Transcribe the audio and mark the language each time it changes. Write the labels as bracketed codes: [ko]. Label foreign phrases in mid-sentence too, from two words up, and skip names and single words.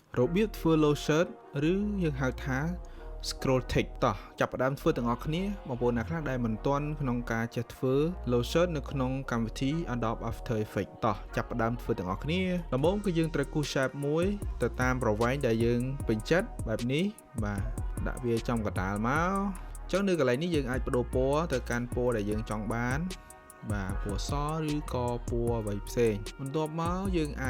[km] របៀបធ្វើ [en] low shirt [km] ឬយើងហៅថា [en] scroll text [km] តោះចាប់ផ្ដើមធ្វើទាំងអស់គ្នាបងប្អូនអ្នកខ្លះដែលមិនទាន់ក្នុងការចេះធ្វើ [en] low shirt [km] នៅក្នុងកម្មវិធី Adobe After Effects តោះចាប់ផ្ដើមធ្វើទាំងអស់គ្នាដំបូងគឺយើងត្រូវគូស shape មួយទៅតាមប្រ វែងដែលយើងពេញចិត្តបែបនេះបាទដាក់វាចំកណ្ដាលមកអញ្ចឹងនៅកន្លែងនេះយើងអាចបដូរពណ៌ទៅកាន់ពណ៌ដែលយើងចង់បានបាទពណ៌សឬក៏ពណ៌អ្វីផ្សេងបន្ទាប់មកយើងអាច